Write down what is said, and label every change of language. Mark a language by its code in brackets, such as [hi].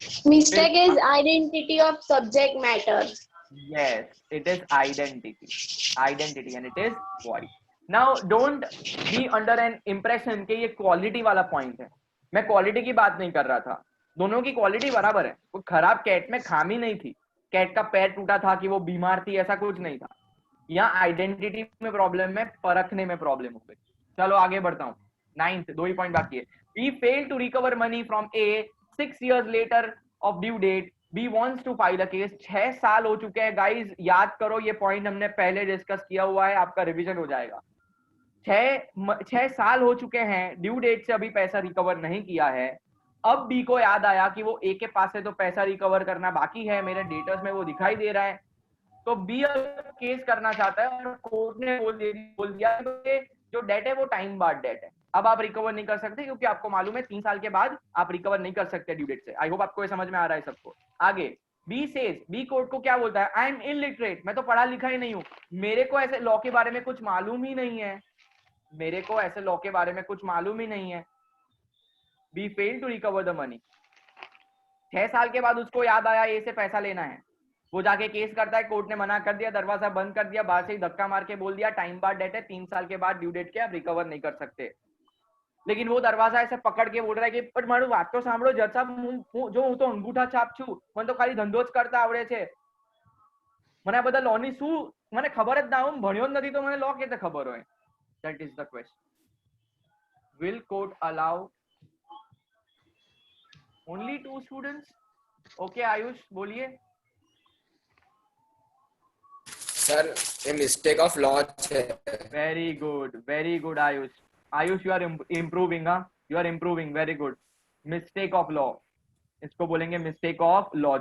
[en] Mistake is identity of subject matter. Yes, it is identity and it is void. Now don't be under an impression [hi] कि ये quality वाला point है. मैं quality की बात नहीं कर रहा था, दोनों की क्वालिटी बराबर है. कोई खराब कैट में खामी नहीं थी, कैट का पैर टूटा था कि वो बीमार थी, ऐसा कुछ नहीं था. यहाँ आइडेंटिटी में प्रॉब्लम में, परखने में प्रॉब्लम हो गई. चलो आगे बढ़ता हूँ. 9th, 2 ही पॉइंट बाकी है. [en] We failed to recover money from A 6 years later of due date. B wants to file a case. [hi] 6 साल हो चुके हैं गाइस, याद करो, ये पॉइंट हमने पहले डिस्कस किया हुआ है, आपका रिवीजन हो जाएगा. 6 साल हो चुके हैं, ड्यू डेट से अभी पैसा रिकवर नहीं किया है. अब बी को याद आया कि वो ए के पास से तो पैसा रिकवर करना बाकी है, मेरे डेटर्स में वो दिखाई दे रहा है. तो बी केस करना चाहता है और कोर्ट ने बोल दिया कि जो डेट है वो टाइम बार्ड डेट है. अब आप रिकवर नहीं कर सकते क्योंकि आपको मालूम है 3 साल के बाद आप रिकवर नहीं कर सकते ड्यू डेट से। [en] I hope [hi] आपको ये समझ में आ रहा है सबको। आगे बी सेज, बी कोर्ट को क्या बोलता है, [en] I am illiterate, [hi] मैं तो पढ़ा लिखा ही नहीं हूं, मेरे को ऐसे लॉ के बारे में कुछ मालूम ही नहीं है, मेरे को ऐसे लॉ के बारे में कुछ मालूम ही नहीं है। [en] Be fail to recover the money. [hi] 6 साल के बाद उसको याद आया ए से पैसा लेना है, वो जाके केस करता है, कोर्ट ने मना कर दिया, दरवाजा बंद कर दिया, बाहर से ही धक्का मार के बोल दिया टाइम बाद डेट है, 3 साल के बाद ड्यू डेट के आप रिकवर नहीं कर सकते। लेकिन वो दरवाजा ऐसे पकड़ के बोल रहा है कि [gu] પણ મારું વાત તો સાંભળો જજ સાહેબ, જો હું તો અંગૂઠા છાપ છું, મને તો ખાલી ધંધો જ કરતા આવડે છે, મને આ બધા લો ની શું મને ખબર જ ના હોય, ભણ્યો જ નથી તો મને લો કેતે ખબર હોય? [en] That is the question. Will court allow only 2 students? [hi] Okay, Ayush बोलिए। सर ये मिस्टेक ऑफ लॉ है। [en] Very good Ayush. Ayush you are improving, you are improving, very good. Mistake of law, [hi] इसको बोलेंगे मिस्टेक ऑफ लॉ।